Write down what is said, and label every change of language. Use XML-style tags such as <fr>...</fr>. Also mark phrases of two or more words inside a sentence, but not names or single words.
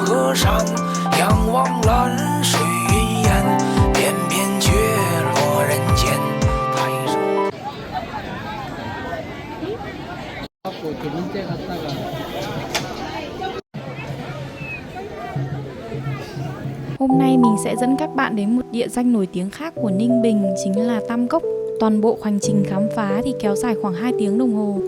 <zh>河山，仰望蓝水云烟，翩翩却落人间。抬手。</zh> <vi>Hôm nay mình sẽ dẫn các bạn đến một địa danh nổi tiếng khác của Ninh Bình, chính là Tam Cốc. Toàn bộ hành trình khám phá thì kéo dài khoảng 2 tiếng đồng hồ.</vi>